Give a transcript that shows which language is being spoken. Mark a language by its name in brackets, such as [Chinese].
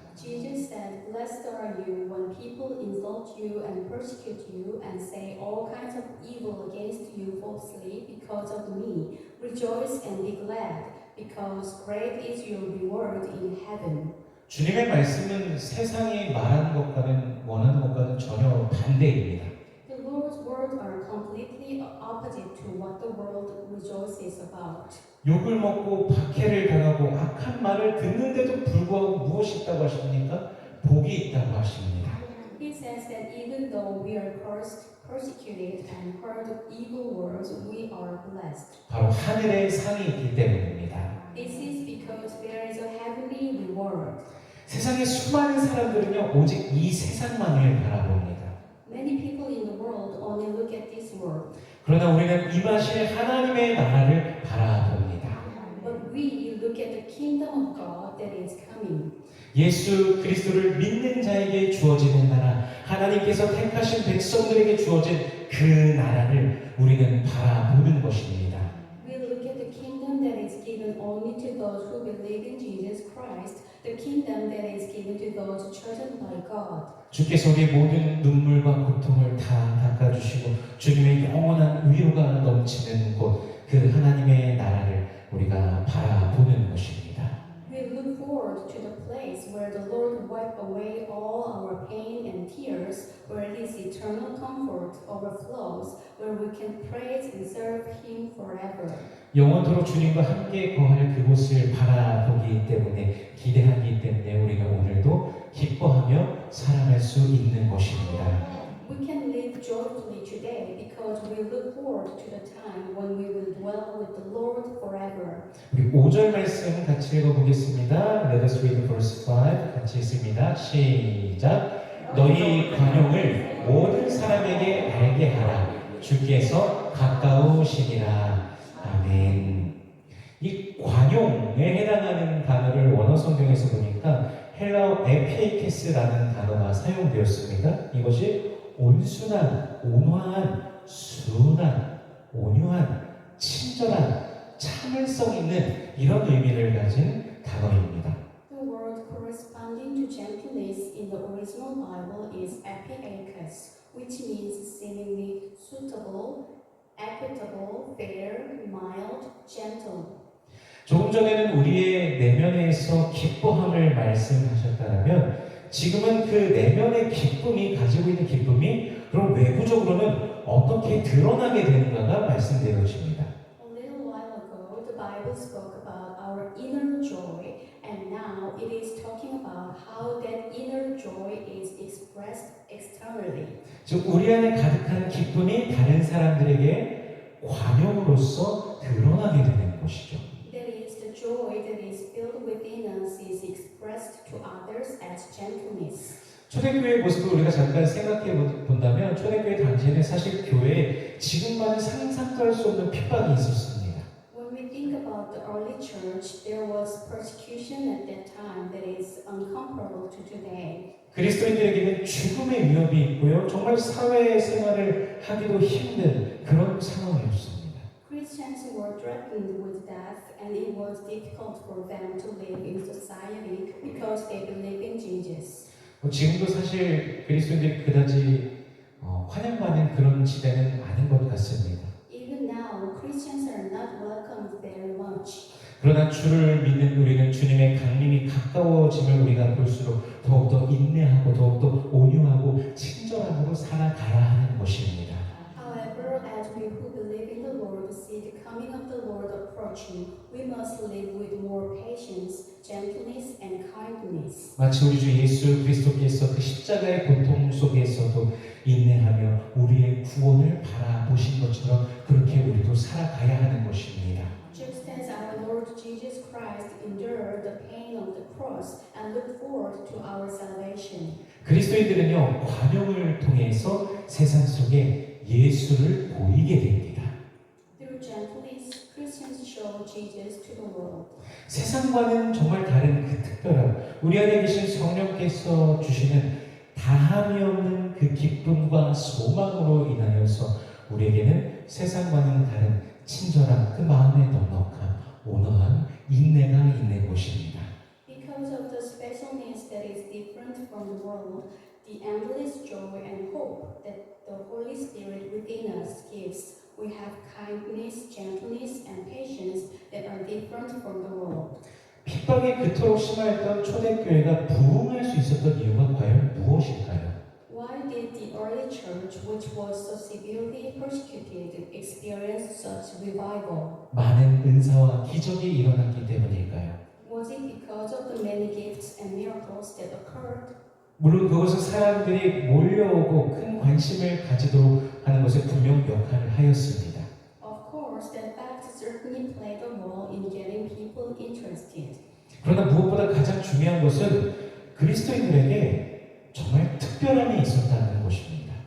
[English] Jesus said, Blessed are you when people insult you and persecute you and say all kinds of evil against you falsely because of me. Rejoice and be glad, because great is your reward in heaven. [Korean] 주님의 말씀은 세상이 말하는 것과는 원하는 것과는 전혀 반대입니다. [English] The Lord's words are completely opposite to what the world rejoices about. [Korean] 욕을 먹고 박해를 당하고 악한 말을 듣는데도 불구하고 무엇이 있다고 하십니까? 복이 있다고 하십니다. [English] He says that even though we are cursed, persecuted, and heard evil words, we are blessed. [Korean] 바로 하늘의 상이 있기 때문입니다. [English] This is because there is a heavenly reward. [Korean] 세상의 수많은 사람들은요 오직 이 세상만을 바라봅니다. [English] Many people in the world only look at this world, [Korean] 그러나 우리는 임하실 하나님의 나라를 바라봅니다. [English] but we look at the kingdom of God that is coming. [Korean] 예수 그리스도를 믿는 자에게 주어지는 나라, 하나님께서 택하신 백성들에게 주어진 그 나라를 우리는 바라보는 것입니다. [English] We look at the kingdom that is given only to those who believe in Jesus Christ, the kingdom that is given to those chosen by God. [Korean] 주께서 우리의 모든 눈물과 고통을 다 닦아주시고 주님의 영원한 위로가 넘치는 곳, 그 하나님의 나라를 우리가 바라보는 것입니다. [English] We look forward to the place where the Lord wipe away all our pain and tears, where His eternal comfort overflows, where we can praise and serve Him forever. [Korean] 영원토록 주님과 함께 거할 그곳을 바라보기 때문에, 기대하기 때문에 우리가 오늘도 기뻐하며 살아갈 수 있는 것입니다. [English] We can live joyfully today because we look forward to the time when we will dwell with the Lord forever. [Korean] 우리 5절 말씀 같이 읽어보겠습니다. [English] Let us read verse 5. [Korean] 같이 읽습니다. 시작. 너희 관용을 모든 사람에게 알게 하라. 주께서 가까우시니라. 아멘. 이 관용에 해당하는 단어를 원어 성경에서 보니까 헬라어 에피에케스라는 단어가 사용되었습니다. 이것이 온순한, 온화한, 순한, 온유한, 친절한, 참을성 있는 이런 의미를 가진 단어입니다. [English] The word corresponding to gentleness in the original Bible is epiakes, which means seemingly suitable, equitable, fair, mild, gentle. [Korean] 조금 전에는 우리의 내면에서 기뻐함을 말씀하셨다면 지금은 그 내면의 기쁨이, 가지고 있는 기쁨이 그럼 외부적으로는 어떻게 드러나게 되는가가 말씀되어집니다. [English] A little while ago, the Bible spoke about our inner joy, and now it is talking about how that inner joy is expressed externally. [Korean] 즉 우리 안에 가득한 기쁨이 다른 사람들에게 관용으로서 드러나게 되는 것이죠. [English] That is, the joy that is filled within us is expressed to others as gentleness. [Korean] 초대교회의 모습을 우리가 잠깐 생각해 본다면 초대교회 당시에는 사실 교회에 지금과는 상상도 할 수 없는 핍박이 있었습니다. [English] When we think about the early church, there was persecution at that time that is incomparable to today. [Korean] 그리스도인들에게는 죽음의 위협이 있고요. 정말 사회생활을 하기도 힘든 그런 상황이었습니다. [English] Christians were threatened with death, and it was difficult for them to live in society because they believe in Jesus. [Korean] 지금도 사실 그리스도인들이 그다지 환영받는 그런 시대는 아닌 것 같습니다. [English] Even now, Christians are not welcomed very much. [Korean] 그러나 주를 믿는 우리는 주님의 강림이 가까워짐을 우리가 볼수록 더욱더 인내하고 더욱더 온유하고 친절함으로 살아가야 하는 것입니다. [English] However, as we who believe in the Lord see the coming of the Lord approaching, we must live with more patience, gentleness, and kindness. [Korean] 마치 우리 주 예수 그리스도께서 그 십자가의 고통 속에서도 인내하며 우리의 구원을 바라보신 것처럼 그렇게 우리도 살아가야 하는 것입니다. [English] Just as our Lord Jesus Christ endured the pain of the cross and looked forward to our salvation. [Korean] 그리스도인들은요 관용을 통해서 세상 속에 예수를 보이게 됩니다. [English] Through gentleness, Christians show Jesus to the world. [Korean] 세상과는 정말 다른 그 특별한 우리 안에 계신 성령께서 주시는 다함이 없는 그 기쁨과 소망으로 인하여서 우리에게는 세상과는 다른 친절함, 그 마음의 넉넉함, 온화함, 인내가 있는 것입니다. [English] Because of the specialness that is different from the world, the endless joy and hope that the Holy Spirit within us gives, we have kindness, gentleness, and patience that are different from the world. [Korean] 핍박이 그토록 심하였던 초대교회가 부흥할 수 있었던 이유가 과연 무엇일까요? [English] Why did the early church, which was so severely persecuted, experience such revival? [Korean] 많은 은사와 기적이 일어났기 때문일까요? [English] Was it because of the many gifts and miracles that occurred? [Korean] 물론 그것은 사람들이 몰려오고 큰 관심을 가지도록 하는 것에 분명 역할을 하였습니다. [English] Of course, that fact certainly played a role in getting people interested. [Korean] 그러나 무엇보다 가장 중요한 것은 그리스도인들에게 정말 특별함이 있었다는 것입니다.